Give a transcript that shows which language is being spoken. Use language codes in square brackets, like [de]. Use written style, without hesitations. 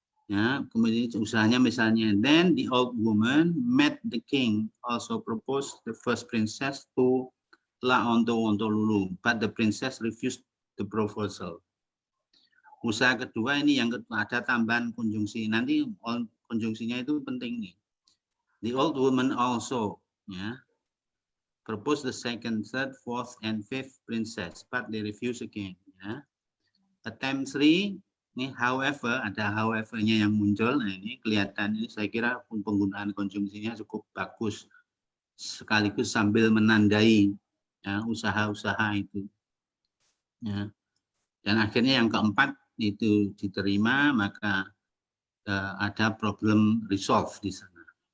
[id] Ya, kemudian usahanya misalnya, [en] then the old woman met the king, also proposed the first princess to Laontowontolulu, but the princess refused the proposal. [id] Usaha kedua ini yang kedua, ada tambahan konjungsi. Nanti konjungsinya itu penting nih. [en] The old woman also, ya, proposed the second, third, fourth, and fifth princess, but they refuse again. [id] Ya. [en] Attempt 3, [id] ini however, ada however-nya yang muncul. Nah, ini kelihatan, ini saya kira penggunaan konjungsinya cukup bagus, sekaligus sambil menandai ya, usaha-usaha itu. Ya. Dan akhirnya yang keempat itu diterima, maka ada problem resolve di sana.